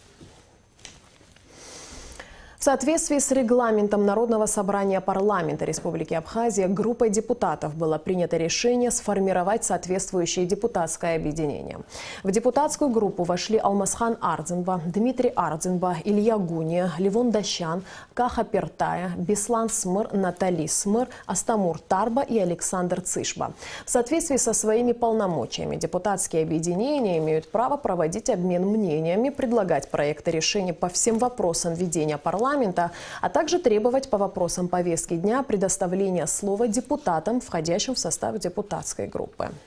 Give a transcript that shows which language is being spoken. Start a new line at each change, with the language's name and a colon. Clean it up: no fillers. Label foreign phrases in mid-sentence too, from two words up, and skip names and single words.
Russian: В соответствии с регламентом Народного собрания парламента Республики Абхазия группой депутатов было принято решение сформировать соответствующее депутатское объединение. В депутатскую группу вошли Алмазхан Ардзинба, Дмитрий Ардзинба, Илья Гуния, Левон Дащан, Каха Пертая, Беслан Смыр, Натали Смыр, Астамур Тарба и Александр Цишба. В соответствии со своими полномочиями депутатские объединения имеют право проводить обмен мнениями, предлагать проекты решений по всем вопросам ведения парламента, а также требовать по вопросам повестки дня предоставления слова депутатам, входящим в состав депутатской группы.